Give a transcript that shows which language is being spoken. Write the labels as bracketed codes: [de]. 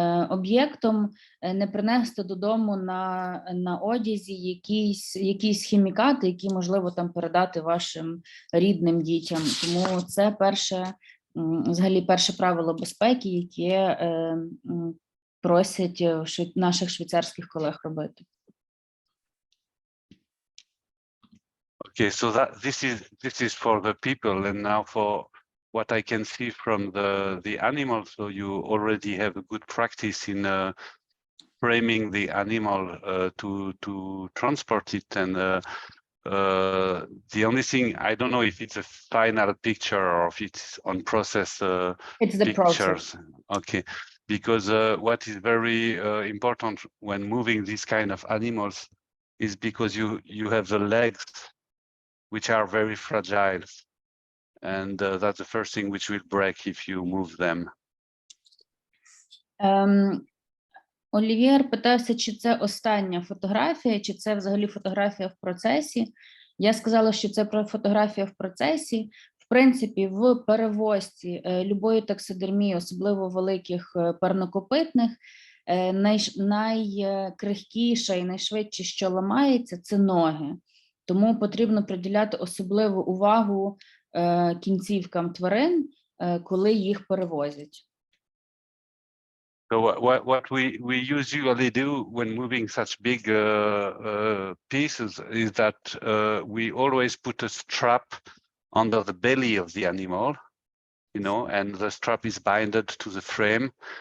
[uk] об'єктом, не принести додому на одязі якісь хімікати, які можливо там передати вашим рідним дітям. Тому це взагалі перше правило безпеки, яке просять наших швейцарських колег робити. [en] Okay, so this is for the people, and now for what I can see from the animals. So you already have a good practice in framing the animal to transport it, and the only thing, I don't know if it's a final picture or if it's on process it's the pictures. process. Okay, because what is very important when moving these kind of animals is because you have the legs which are very fragile, and that's the first thing which will break if you move them. [uk] Олівєр питався, чи це остання фотографія, чи це взагалі фотографія в процесі. Я сказала, що це фотографія в процесі. В принципі, в перевозці любої таксидермії, особливо великих парнокопитних, найкрихкіше і найшвидше, що ламається, це ноги. Тому потрібно приділяти особливу увагу кінцівкам тварин, коли їх перевозять. [en] So what we usually do when moving such big pieces is that we always put a strap under the belly of the animal, and the strap is binded to the frame.